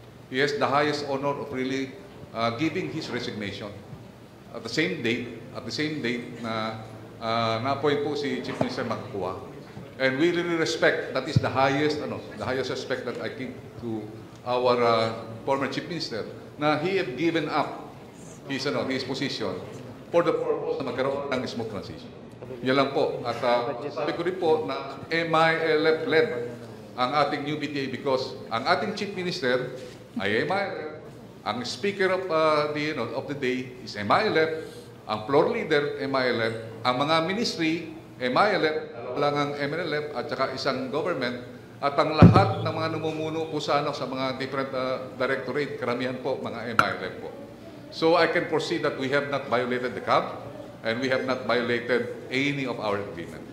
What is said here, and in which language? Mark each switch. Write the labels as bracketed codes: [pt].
[en] He has the highest honor of really giving his resignation at the same date [tl] na na-appoint po [en] si Chief Minister Makakuha. And we really respect, that is the highest respect that I give to our former Chief Minister, na he have given up his position for the purpose na [tl] magkaroon ng [en] smooth transition. [tl] Yan lang po. At sabi ko rin po na MILF-led ang ating new BTA because ang ating Chief Minister ay MILF, ang Speaker of the day is MILF, ang floor leader MILF, ang mga ministry MILF, lang ang MNLF at saka isang government, at ang lahat ng mga namumuno po sa mga [en] different directorate, [tl] karamihan po mga MILF po. [en] So I can foresee that we have not violated the CAB and we have not violated any of our agreement.